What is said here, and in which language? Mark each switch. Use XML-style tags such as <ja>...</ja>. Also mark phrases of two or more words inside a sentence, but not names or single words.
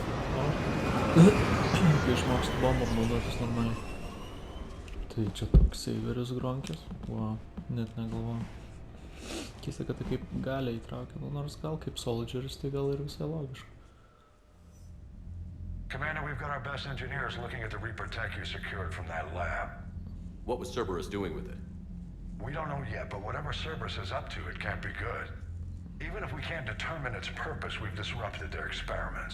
<lt>Kai išmoksti bombą naudotis normaliai. Tai čia toks saveris gronkis. Wow, net negalvoju. Keista, kad tai kaip galią įtraukia, nors gal kaip soldieris, tai gal ir visai logiška.</lt> <en>Commander, we've got our best engineers looking at the Reaper tech you secured from that lab. What was Cerberus doing with it? We don't know yet, but whatever Cerberus is up to, it can't be good. Even if we can't determine its purpose, we've disrupted their experiments.</en>